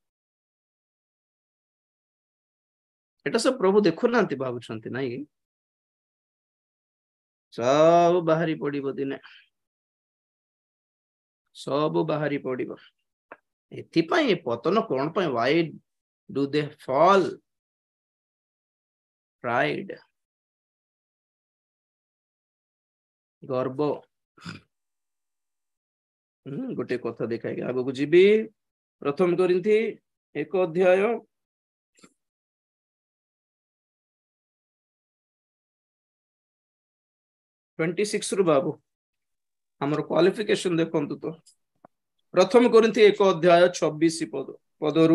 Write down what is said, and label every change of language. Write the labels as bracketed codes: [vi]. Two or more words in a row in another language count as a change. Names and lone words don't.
[or] ଏଟା ସବୁ ପ୍ରଭୁ ଦେଖୁନାହାନ୍ତି ଭାବୁଛନ୍ତି ନାଇଁ ସବୁ ବାହାରି ପଡିବ ଦିନେ ସବୁ ବାହାରି ପଡିବ। ଏଥିପାଇଁ ପତନ କଣ ପାଇଁ [en] why do they fall? [or] Pride ଗର୍ବ। ଗୋଟେ କଥା ଦେଖାଇକି ଆଗକୁ ଯିବି ପ୍ରଥମ କରିନ୍ଥୀ 1 ଅଧ୍ୟାୟ 26 ରୁ ବାବୁ ଆମର କ୍ୱାଲିଫିକେସନ ଦେଖନ୍ତୁ ତ ପ୍ରଥମ କରିନ୍ଥୀ 1 ଅଧ୍ୟାୟ 26 ପଦରୁ